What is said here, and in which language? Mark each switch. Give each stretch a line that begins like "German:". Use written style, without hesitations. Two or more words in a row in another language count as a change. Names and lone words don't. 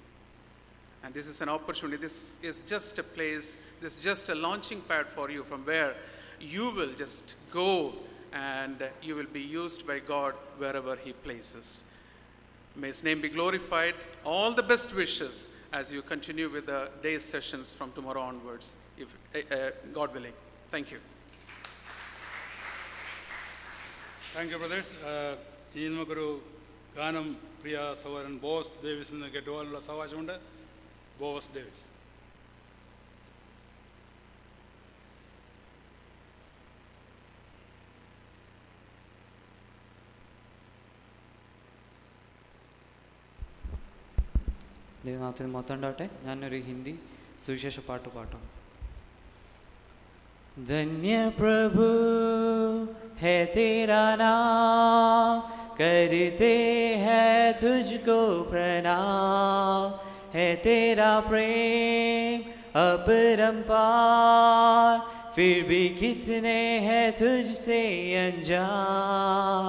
English: And this is an opportunity. This is just a place, this is just a launching pad for you from where you will just go and you will be used by God wherever He places. May His name be glorified. All the best wishes as you continue with the day's sessions from tomorrow onwards, if God willing. Thank you. Thank you, brothers.
Malayalam: ഇനി നമുക്കൊരു ഗാനം പ്രിയ സഹോദരൻ ബോസ് ഡേവിസിൽ നിന്ന് കേട്ടുപോകാനുള്ള അവകാശമുണ്ട്. ബോസ് ഡേവിസ്. ദൈവനാമത്തിന് മഹത്വം ഉണ്ടാവട്ടെ. ഞാനൊരു ഹിന്ദി സുവിശേഷ പാട്ട് പാട്ടാം.
Hindi: धन्य प्रभु है तेरा नाम, करते हैं तुझको प्रणाम, है तेरा प्रेम अपरंपार, फिर भी कितने हैं तुझसे अनजान।